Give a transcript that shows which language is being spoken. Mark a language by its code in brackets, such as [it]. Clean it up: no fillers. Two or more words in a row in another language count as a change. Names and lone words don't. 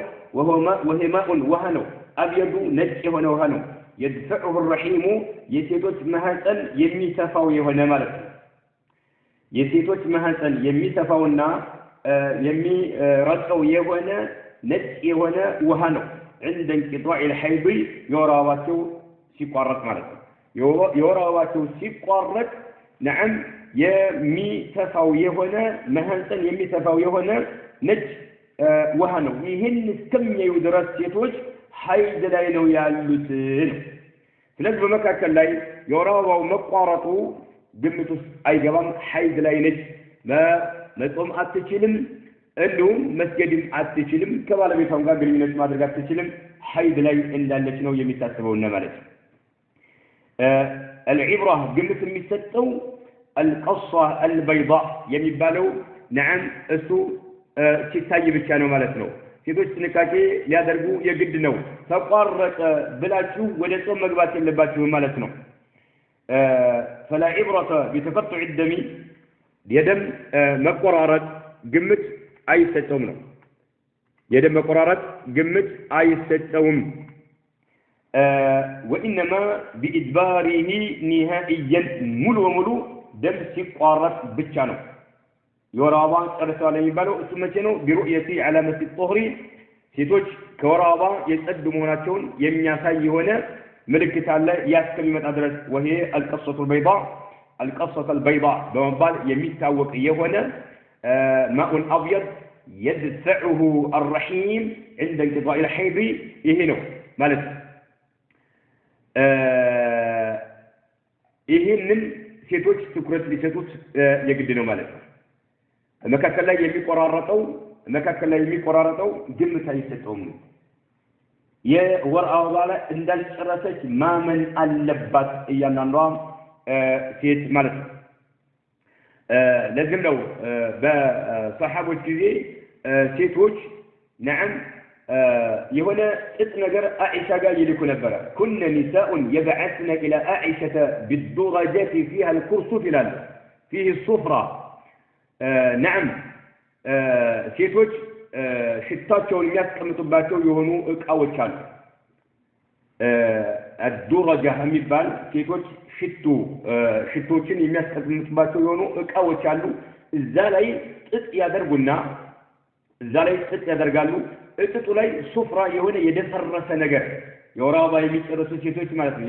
[ar] وهي ماء [am] ውሃ ነው። አብየዱ ነጭ የሆነ ውሃ ነው። [ar] يدفعه الرحيم [am] የሴቶች ማህፀን የሚተፋው የሆነ ማለት ነው። የሴቶች ማህፀን የሚተፋውና የሚረጨው የሆነ ነጭ የሆነ ውሃ ነው። [ar] عند انقطاع الحيض [am] የወር አበባቸው ሲቋረጥ ማለት ነው። የወር አበባቸው ሲቋረጥ نعم የሚተፋው የሆነ ማህፀን የሚተፋው የሆነ ነጭ ውሃ ነው። ይህን እስከሚያዩ ድረስ ሴቶች ሐይድ ላይ ነው ያሉት። ስለዚህ በመካከል ላይ የወር አበባው መቋረጡ ግምት ውስጥ አይገባም። ሐይድ ላይ ነች። መጾም አትችልም፣ እንዲሁም መስገድም አትችልም፣ ከባለቤቷም ጋር ግንኙነት ማድረግ አትችልም። ሐይድ ላይ እንዳለች ነው የሚታሰበው እና ማለት ነው። العبرة ግምት የሚሰጠው [ar] القصة البيضاء [am] የሚባለው نعم እሱ ሲታይ ብቻ ነው ማለት ነው። ሴቶች ጥንቃቄ ሊያደርጉ የግድ ነው። ተቋረጠ ብላችሁ ወደ ጾም መግባት የለባችሁም ማለት ነው። [ar] فلا عبرة بتقطع الدم [am] የደም መቆራረጥ ግምት አይሰጠውም ነው። የደም መቆራረጥ ግምት አይሰጠውም። [ar] وإنما بإدباره نهائيا [am] ሙሉ በሙሉ ደም ሲቋረጥ ብቻ ነው። የወር አበባ ጨርሰዋል የሚባለው እሱ መቼ ነው? [ar] برؤية علامة الطهر [am] ሴቶች ከወር አበባ የጸዱ መሆናቸውን የሚያሳይ የሆነ ምልክት አለ ያስከሚመጣ ድረስ። [ar] وهي القصة البيضاء القصة البيضاء [am] በመባል የሚታወቅ የሆነ [ar] ماء أبيض يدفعه الرحيم عند انقضاء الحيض [am] ይሄ ነው ማለት ይሄንን ሴቶች ትኩረት ሊሰጡት የግድ ነው ማለት ነው። መካከል ላይ የሚቆራረጠው ግምት አይሰጠውም። የወር አበባ ላይ እንዳልጨረሰች ማመን አለባት እያንዳንዷ ሴት ማለት ነው። ለዚህም ነው በሰሃቦች ጊዜ ሴቶች نعم የሆነ ጥጥ ነገር አኢሻ ጋር ይልኩ ነበር። [ar] كن نساء يبعثن الى عائشه بالدرجات فيها الكرسف [am] ይላል [ar] فيه الصفرة نعم [am] ሴቶች ሽታቸውን የሚያስቀምጡባቸው የሆኑ እቃዎች አሉ። الدرجة የሚባል ሴቶች ሽቶችን የሚያስቀምጡባቸው የሆኑ እቃዎች አሉ። እዛ ላይ ጥጥ ያደርጋሉ። እጥጡ ላይ ሱፍራ የሆነ የደፈረሰ ነገር የወር አበባ የሚጨርሱ ሴቶች ማለት ነው።